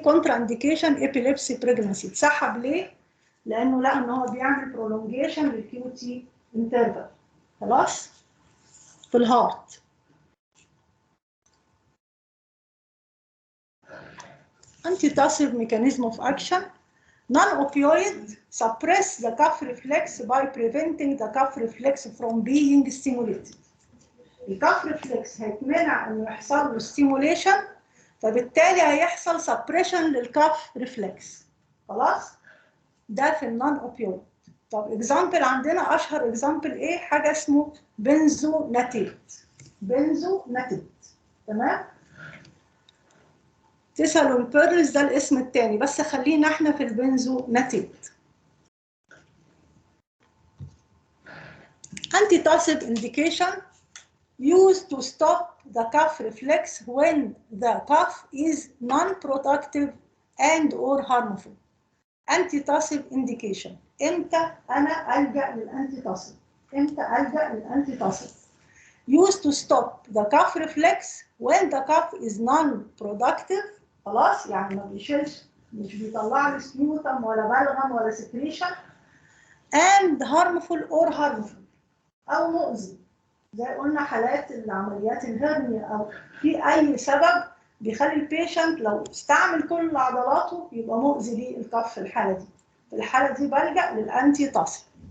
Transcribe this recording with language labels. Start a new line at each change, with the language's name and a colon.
Arabic: كونترا انديكيشن ابيليبسي بريجنسي. اتسحب ليه؟ لانه لقى ان هو بيعمل برولونجيشن للكيو تي انترفال، خلاص؟ في الهارت. انتي تاسيف ميكانيزم اوف اكشن.
English: Non-opioid suppress the cough reflex by preventing the cough reflex from being stimulated.
Arabic: الكاف ريفلكس هيتمنع انه يحصل له ستيموليشن، فبالتالي هيحصل سبريشن للكاف ريفلكس. خلاص؟ ده في النون اوبيويد. طب اكزامبل عندنا، اشهر اكزامبل ايه؟ حاجه اسمه بنزو ناتيت. بنزو ناتيت، تمام؟ تسالوا البيرلز ده الاسم الثاني، بس خلينا احنا في البنزو ناتيت.
English: Antitussive indication used to stop the cough reflex when the cough is non-productive and or harmful. Antitussive indication.
Arabic: امتى انا الجا للانتيتاسيف؟
English: امتى الجا للانتيتاسيف؟ Used to stop the cough reflex when the cough is non-productive.
Arabic: خلاص؟ يعني ما بيشيلش، مش بيطلع لي سبيوتم ولا بلغم ولا سكريشن.
English: and harmful or harmful
Arabic: او مؤذي. زي قلنا حالات العمليات الهرنيا او في اي سبب بيخلي البيشنت لو استعمل كل عضلاته يبقى مؤذي ليه الكف في الحاله دي. في الحاله دي بلجأ للانتي تاسيف.